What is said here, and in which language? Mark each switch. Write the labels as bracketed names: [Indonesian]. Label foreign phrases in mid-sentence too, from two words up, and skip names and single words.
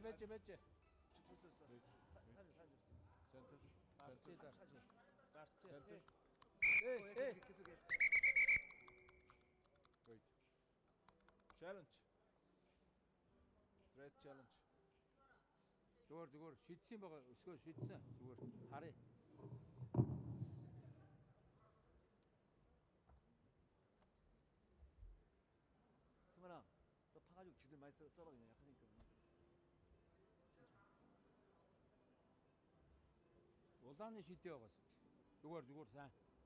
[Korean] 됐어. Center. 사실. 에이. 계속해. [English] Wait. Challenge. Threat challenge. [Mongolian] зүгээр шидсэн байгаа өсгөө шидсэн зүгээр харъя. [Korean] 승환아, 너 파가지고 기술 많이 써봐 그냥 약하니까. [Mongolian] Улааны шидээ байгаа шүү дээ. Зүгээр сайн.